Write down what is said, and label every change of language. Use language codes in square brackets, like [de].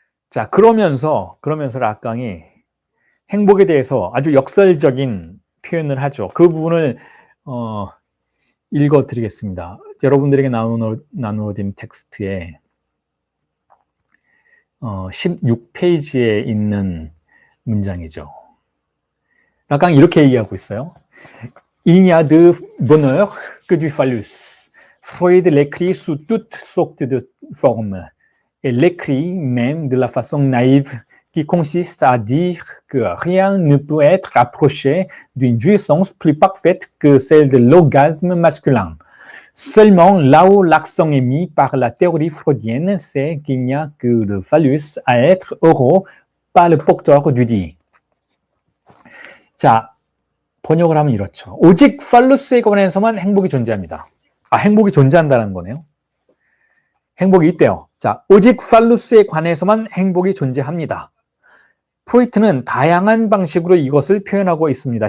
[ko] 자, 그러면서 락강이 행복에 대해서 아주 역설적인 표현을 하죠. 그 부분을 읽어드리겠습니다. 여러분들에게 나누어진 텍스트에 16페이지에 있는 문장이죠. 라강 이렇게 얘기하고 있어요. [fr] Il n'y a de bonheur que du phallus. Freud l'écrit sous toutes sortes de formes. Et l'écrit même de la façon naïve qui consiste à dire que rien ne peut être approché d'une jouissance plus parfaite que celle de l'orgasme masculin. Seulement, là où l'accent est mis par la théorie freudienne, c'est qu'il n'y a que le phallus à être heureux, pas le porteur du dit. [ko] 자, 번역을 하면 이렇죠. 오직 팔루스에 관해서만 행복이 존재합니다. 행복이 존재한다는 거네요. 행복이 있대요. 자, 오직 팔루스에 관해서만 행복이 존재합니다. 프로이트는 다양한 방식으로 이것을 표현하고 있습니다.